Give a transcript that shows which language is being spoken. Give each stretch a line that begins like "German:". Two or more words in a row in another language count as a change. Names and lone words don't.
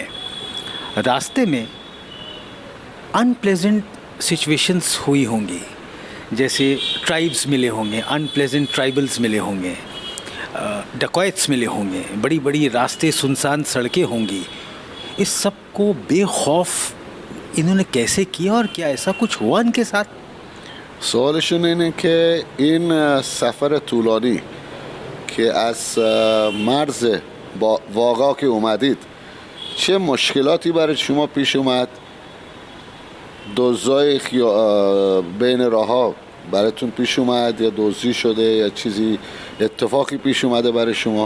Hindi: रास्ते में
English: unpleasant situations
Hindi: हुई होंगी, जैसे ट्राइब्स मिले होंगे,
English: unpleasant tribals
Hindi: मिले होंगे, डकॉयट्स मिले होंगे, बड़ी बड़ी रास्ते सुनसान सड़कें होंगी. इस सब को बेखौफ इन्होंने कैसे किया और क्या ऐसा कुछ हुआ इनके साथ؟
Persian: سوالشون اینه که این سفر طولانی که از مرز واغا که اومدید چه مشکلاتی برای شما پیش اومد؟ دزدای بین راه‌ها براتون پیش اومد یا دزدی شده یا چیزی اتفاقی پیش اومده برای شما؟